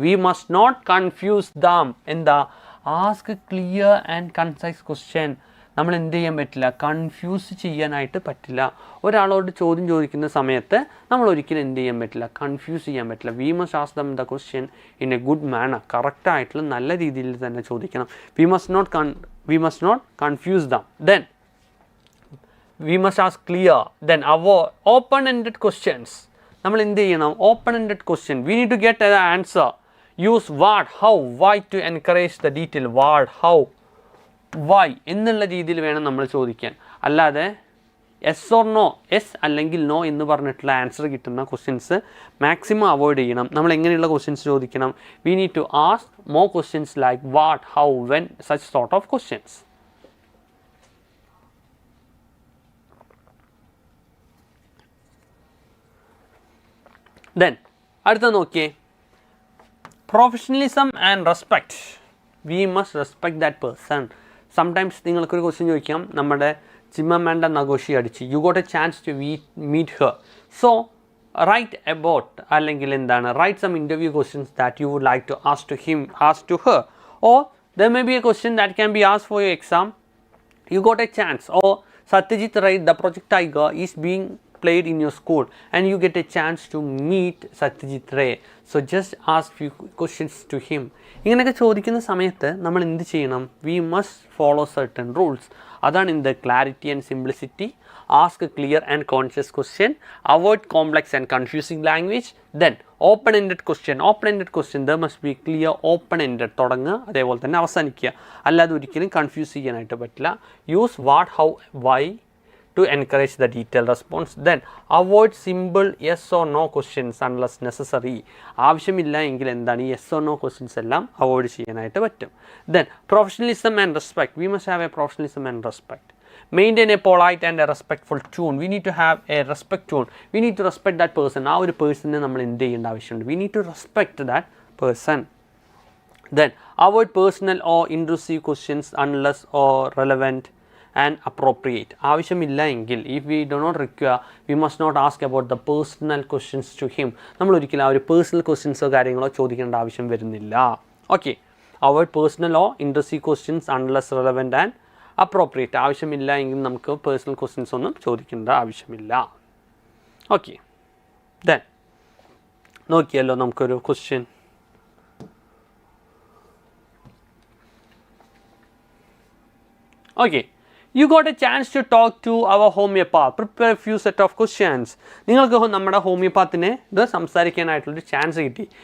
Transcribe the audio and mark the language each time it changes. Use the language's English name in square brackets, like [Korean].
[English] We must not confuse them. Ask clear and concise question. [Malayalam] നമ്മൾ എന്ത് ചെയ്യാൻ പറ്റില്ല, കൺഫ്യൂസ് ചെയ്യാനായിട്ട് പറ്റില്ല. ഒരാളോട് ചോദ്യം ചോദിക്കുന്ന സമയത്ത് നമ്മൾ ഒരിക്കലും എന്ത് ചെയ്യാൻ പറ്റില്ല, കൺഫ്യൂസ് ചെയ്യാൻ പറ്റില്ല. [English] We must ask them the question in a good manner. [Malayalam] കറക്റ്റായിട്ടുള്ള നല്ല രീതിയിൽ തന്നെ ചോദിക്കണം. [English] We must not confuse them. Then we must ask clear, then our open-ended questions. [Malayalam] നമ്മൾ എന്ത് ചെയ്യണം, [English] open-ended question. We need to get an answer. Use what, how, why to encourage the detail. What, how, why [Malayalam] എന്നുള്ള രീതിയിൽ വേണം നമ്മൾ ചോദിക്കാൻ. അല്ലാതെ [English] yes or no, [Malayalam] yes അല്ലെങ്കിൽ no എന്ന് പറഞ്ഞിട്ടുള്ള ആൻസർ കിട്ടുന്ന ക്വസ്റ്റ്യൻസ് മാക്സിമം അവോയ്ഡ് ചെയ്യണം. നമ്മൾ എങ്ങനെയുള്ള ക്വസ്റ്റ്യൻസ് ചോദിക്കണം? [English] We need to ask more questions like what, how, when, such sort of questions. Then [Malayalam] അടുത്ത നോക്കിയേ, [English] Professionalism and respect. We must respect that person. Sometimes [Malayalam] നിങ്ങൾക്കൊരു ക്വസ്റ്റ്യൻ ചോദിക്കാം, നമ്മുടെ ചിമ്മമാൻ്റെ നഗോഷി അടിച്ച്, [English] You got a chance to meet her. So write about [Malayalam] അല്ലെങ്കിൽ എന്താണ്, [English] Write some interview questions that you would like to ask to her. Or there may be a question that can be ask for your exam. You got a chance. Or Satyajit Ray, the Project Tiger is being played in your school and you get a chance to meet Satyajit Ray. So just ask few questions to him. [Malayalam] ഇങ്ങനെയൊക്കെ ചോദിക്കുന്ന സമയത്ത് നമ്മൾ എന്ത് ചെയ്യണം? [English] We must follow certain rules. [Malayalam] അതാണ് [English] in the clarity and simplicity. Ask a clear and conscious question. Avoid complex and confusing language. Then open-ended question. Open-ended question, there must be clear, open-ended. [Malayalam] തുടങ്ങുക, അതേപോലെ തന്നെ അവസാനിക്കുക. അല്ലാതെ ഒരിക്കലും confuse ചെയ്യാനായിട്ട് പറ്റില്ല. [English] Use what, how, why to encourage the detailed response. Then avoid simple yes or no questions unless necessary. [Malayalam] ആവശ്യമില്ല എങ്കിൽ എന്താണ് ഈ [English] yes or no questions [Malayalam] എല്ലാം അവോയ്ഡ് ചെയ്യാനായിട്ട് പറ്റും. [English] Then professionalism and respect. We must have a professionalism and respect. Maintain a polite and a respectful tone. We need to have a respect tone. We need to respect that person. [Malayalam] ആ ഒരു പേഴ്സണിനെ നമ്മൾ എന്ത് ചെയ്യേണ്ട ആവശ്യമുണ്ട്? [English] We need to respect that person. Then avoid personal or intrusive questions unless or relevant and appropriate. [Malayalam] ആവശ്യമില്ല എങ്കിൽ, [English] if we do not require, we must not ask about the personal questions to him. [Malayalam] നമ്മൾ ഒരിക്കലും ആ ഒരു personal ക്വസ്റ്റ്യൻസോ കാര്യങ്ങളോ ചോദിക്കേണ്ട ആവശ്യം വരുന്നില്ല. [English] Okay, avoid personal or intrusive questions unless relevant and appropriate. [Malayalam] ആവശ്യമില്ല എങ്കിൽ നമുക്ക് പേഴ്സണൽ ക്വസ്റ്റ്യൻസ് ഒന്നും ചോദിക്കേണ്ട ആവശ്യമില്ല. ഓക്കെ, ദെൻ നോക്കിയല്ലോ നമുക്കൊരു question. [English] Okay, you got a chance to talk to our homeopath. Prepare a few set of questions. [Malayalam] നിങ്ങൾക്ക് നമ്മുടെ ഹോമിയോപാത്തിനെ ഇത് സംസാരിക്കാനായിട്ടുള്ളൊരു ചാൻസ് കിട്ടി.